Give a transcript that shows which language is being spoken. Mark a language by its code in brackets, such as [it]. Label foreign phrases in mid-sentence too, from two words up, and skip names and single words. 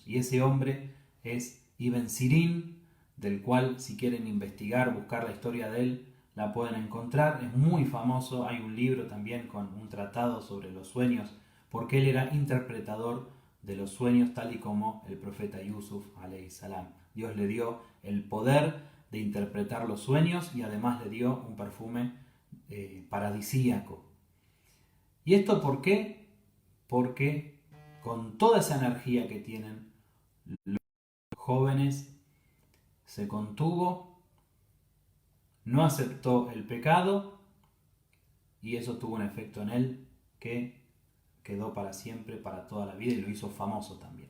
[es] Y ese hombre es Ibn Sirin, del cual, si quieren investigar, buscar la historia de él, la pueden encontrar. Es muy famoso, hay un libro también con un tratado sobre los sueños, porque él era interpretador de los sueños, tal y como el profeta Yusuf [ar] عليه السلام. [es] Dios le dio el poder de interpretar los sueños y además le dio un perfume paradisíaco. ¿Y esto por qué? Porque con toda esa energía que tienen los jóvenes, se contuvo, no aceptó el pecado, y eso tuvo un efecto en él que quedó para siempre, para toda la vida, y lo hizo famoso también.